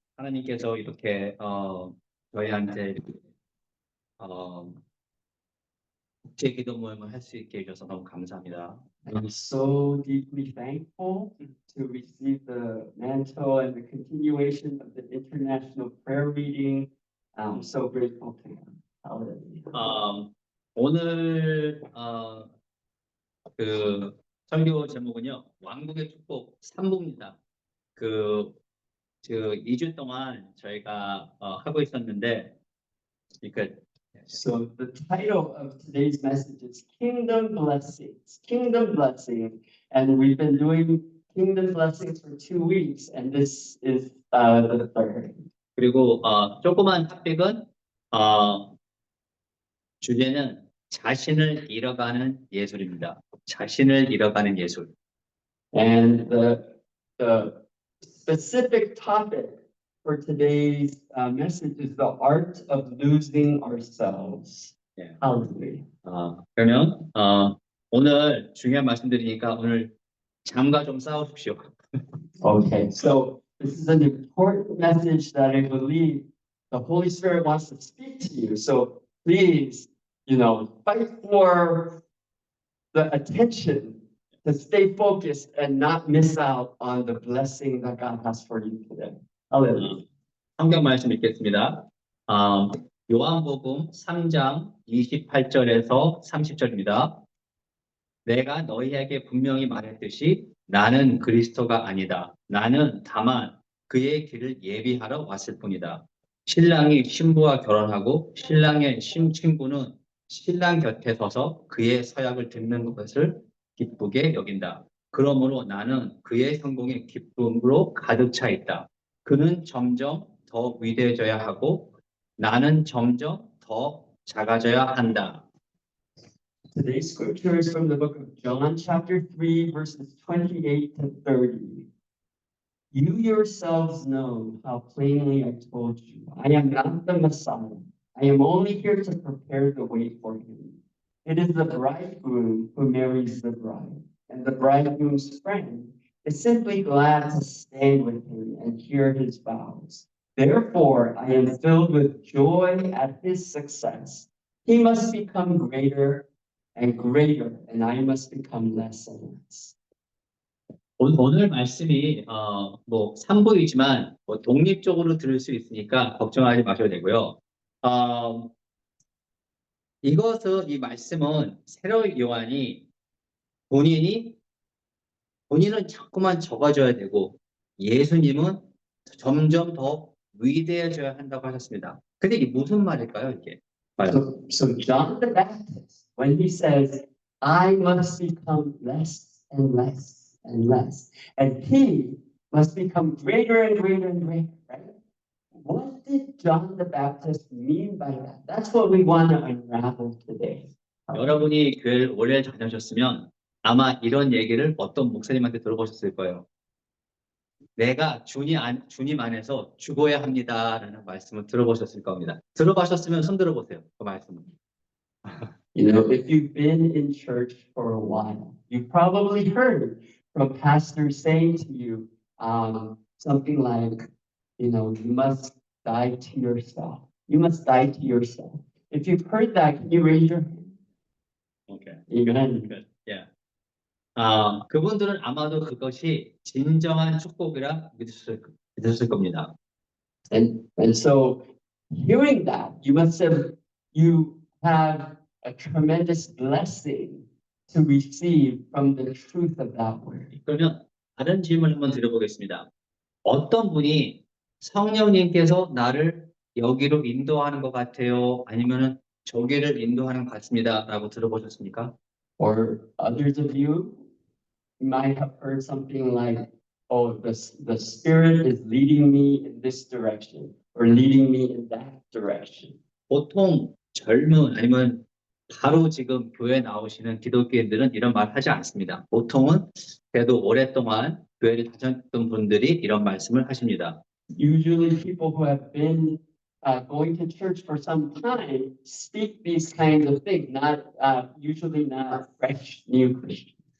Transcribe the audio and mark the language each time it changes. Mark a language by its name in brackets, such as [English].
[Korean] 하나님께서 이렇게 저희한테 국제 기도 모임을 할 수 있게 해주셔서 너무 감사합니다. [English] I'm so deeply thankful to receive the mantle and the continuation of the international prayer meeting. I'm so grateful to him. Hallelujah. [Korean] 오늘 그 설교 제목은요, 왕국의 축복 3부입니다. 그 2주 동안 저희가 하고 있었는데, 그러니까 [English] So the title of today's message is Kingdom Blessings. Kingdom Blessings. And we've been doing Kingdom Blessings for 2 weeks, and this is the third. [Korean] 그리고 조그만 탑픽은 주제는 자신을 잃어가는 예술입니다. 자신을 잃어가는 예술. [English] And the specific topic for today's message is the art of losing ourselves. [Korean] 예. [English] Hallelujah. [Korean] 그러면 오늘 중요한 말씀드리니까 오늘 잠과 좀 싸우십시오. [English] Okay, so this is an important message that I believe the Holy Spirit wants to speak to you. So please, fight for the attention to stay focused and not miss out on the blessing that God has for you today. Hallelujah. [Korean] 성경 말씀 읽겠습니다. 요한복음 3장 28절에서 30절입니다. 내가 너희에게 분명히 말했듯이 나는 그리스도가 아니다. 나는 다만 그의 길을 예비하러 왔을 뿐이다. 신랑이 신부와 결혼하고 신랑의 친구는 신랑 곁에 서서 그의 서약을 듣는 것을 기쁘게 여긴다. 그러므로 나는 그의 성공의 기쁨으로 가득 차 있다. 그는 점점 더 위대해져야 하고 나는 점점 더 작아져야 한다. [English] Today's scripture is from the book of John, chapter 3, verses 28 to 30. You yourselves know how plainly I told you, I am not the Messiah. I am only here to prepare the way for him. It is the bridegroom who marries the bride, and the bridegroom's friend is simply glad to stand with him and hear his vows. Therefore, I am filled with joy at his success. He must become greater and greater, and I must become less and less. [Korean] 오늘 말씀이 3부이지만 독립적으로 들을 수 있으니까 걱정하지 마셔도 되고요. 이 말씀은 세로 요한이 본인은 자꾸만 적어져야 되고 예수님은 점점 더 위대해져야 한다고 하셨습니다. 근데 이게 무슨 말일까요, 이게? [English] So John the Baptist, when he says, I must become less and less and less, and he must become greater and greater and greater, right? What did John the Baptist mean by that? That's what we want to unravel today. [Korean] 여러분이 교회를 오래 다녀오셨으면 아마 이런 얘기를 어떤 목사님한테 들어보셨을 거예요. 내가 주님 안에서 죽어야 합니다라는 말씀을 들어보셨을 겁니다. 들어보셨으면 손 들어보세요. 그 말씀을. [English] If you've been in church for a while, you've probably heard from pastors saying to you something like, you must die to yourself. You must die to yourself. If you've heard that, can you raise your hand? Okay. Amen. Good. Yeah. [Korean] 그분들은 아마도 그것이 진정한 축복이라 믿으셨을 겁니다. [English] And so hearing that, you have a tremendous blessing to receive from the truth of that word. [Korean] 그러면 다른 질문 한번 드려보겠습니다. 어떤 분이 성령님께서 나를 여기로 인도하는 것 같아요? 아니면은 저기를 인도하는 것 같습니다라고 들어보셨습니까? [English] Or others of you might have heard something like, oh, the Spirit is leading me in this direction or leading me in that direction. [Korean] 보통 젊은 아니면 바로 지금 교회 나오시는 기독교인들은 이런 말 하지 않습니다. 보통은 그래도 오랫동안 교회를 다녔던 분들이 이런 말씀을 하십니다. [English] Usually people who have been going to church for some time speak these kinds of things, usually not fresh new Christians.